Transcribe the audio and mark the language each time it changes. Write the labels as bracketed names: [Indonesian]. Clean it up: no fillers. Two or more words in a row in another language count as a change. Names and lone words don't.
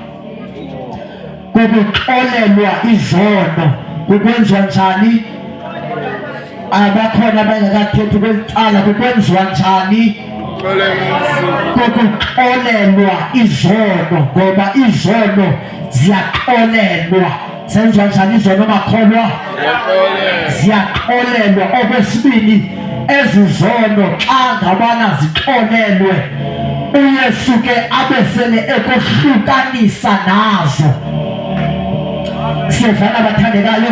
[Xhosa] Kukuxolelwa izono kukwenziwa njani? Abakhona abangakathethi kwezicala kukwenziwa njani? Kukuxolelwa izono, ngoba izono ziyaxolelwa. Senziwa njani izono makholwa? Ziyaxolelwa. Okwesibili, ezi zono xa ngabana zixolelwe uYesu ke abesele ekuhlukanisa nazo. Siyevana bathandekayo?